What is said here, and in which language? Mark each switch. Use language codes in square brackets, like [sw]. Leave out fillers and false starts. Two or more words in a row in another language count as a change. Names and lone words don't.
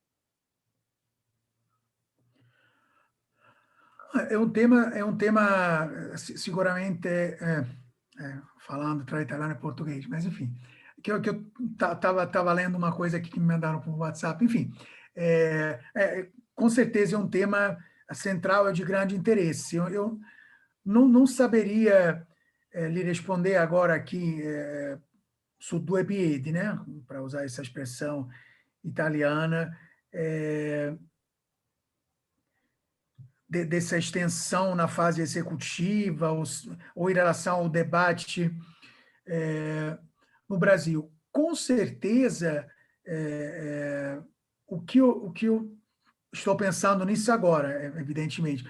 [pt] É um tema seguramente, falando [it] tra italiano [pt] e português, mas enfim, que eu estava lendo uma coisa aqui que me mandaram por WhatsApp, enfim, com certeza é um tema central, é de grande interesse. Eu não saberia lhe responder agora aqui [it] su due piedi, [pt] né, para usar essa expressão italiana, dessa extensão na fase executiva ou em relação ao debate no Brasil. Com certeza, o que eu estou pensando nisso agora, evidentemente.